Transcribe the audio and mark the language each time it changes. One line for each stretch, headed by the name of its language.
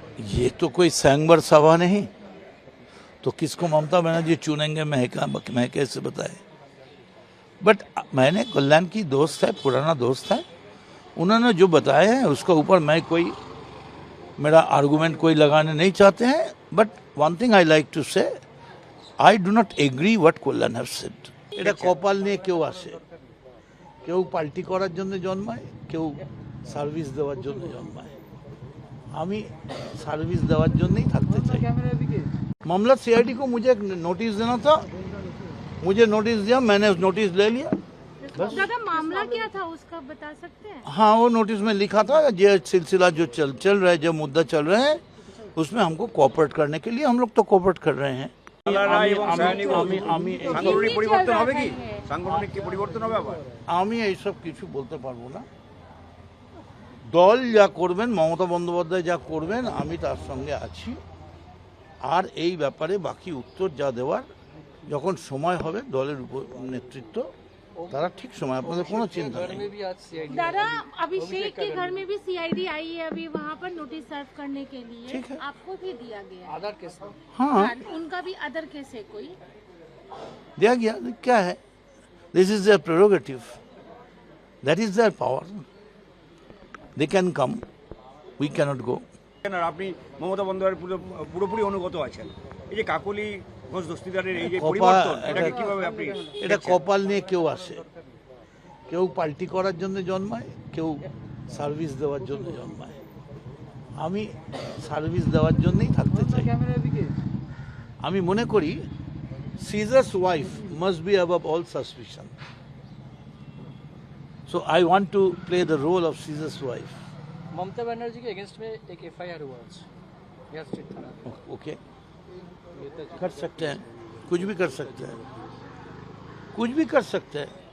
Hindi: ये तो कोई सैंगबर सभा नहीं, तो किसको ममता बनर्जी चुनेंगे मैं कैसे बताए। बट मैंने कल्याण की दोस्त है, पुराना दोस्त है, उन्होंने जो बताया है उसका ऊपर मैं कोई मेरा आर्गुमेंट कोई लगाने नहीं चाहते हैं।
English: But one thing I like to say, I do not agree what Kalyan have said.
Bangla: এটা কপাল নিয়ে কেউ আসে, কেউ পার্টি করার জন্য জন্মায়, কেউ সার্ভিস দেওয়ার জন্য জন্মায়। আমি সার্ভিস দেওয়ার জন্যই থাকতে চাই।
Hindi: मामला सीआईडी को मुझे नोटिस देना था, मुझे नोटिस दिया, मैंने नोटिस ले लिया बस। दादा मामला क्या था उसका बता सकते हैं? हाँ, वो नोटिस में लिखा था ये सिलसिला जो चल रहा है, जो मुद्दा चल रहे हैं उसमें हमको कोऑपरेट करने के लिए हम लोग तो कोऑपरेट कर रहे हैं।
Bangla: দালালরা এবং সায়নী আমি সাংগঠনিক পরিবর্তন হবে কি? সাংগঠনিক কি পরিবর্তন হবে আবার? আমি এইসব কিছু বলতে পারবো না। দল যা করবেন, মমতা বন্দ্যোপাধ্যায় যা করবেন, আমি তার সঙ্গে আছি। আর এই ব্যাপারে বাকি উত্তর যা দেওয়ার যখন সময় হবে দলের নেতৃত্ব তারা ঠিক সময়, আপনাদের কোনো চিন্তা
Hindi: घर
Bangla: নেই।
Hindi: में भी आज सीआईडी दादा अभिषेक के घर में भी सीआईडी आई है अभी वहाँ पर नोटिस सर्व करने के लिए। ठीक है। आपको भी दिया गया है। आधार केस में हाँ, हाँ, उनका भी अदर केस है कोई। दिया गया, क्या है,
English: This is their prerogative, that is their power, they can come, we cannot go.
Bangla: আর আপনি মমতা বন্দ্যোপাধ্যায়ের পুরোপুরি অনুগত আছেন। এই যে কাকলি ঘোষ দস্তিদারের এই যে পরিবর্তন, এটাকে কিভাবে আপনি এটা কপাল নিয়ে কেউ আসে, কেউ পাল্টি করার জন্য জন্মায়, কেউ সার্ভিস দেওয়ার জন্য জন্মায়। আমি সার্ভিস দেওয়ার জন্যই থাকতে চাই। আমি মনে করি
English: Caesar's wife must be above all suspicion, so I want to play the role of Caesar's wife.
Hindi: Mamata Banerjee के अगेंस्ट में एक एफआईआर हुआ आज बिहार स्टेट थाना में। ओके, कर सकते हैं, कुछ भी कर सकते हैं, कुछ भी कर सकते हैं।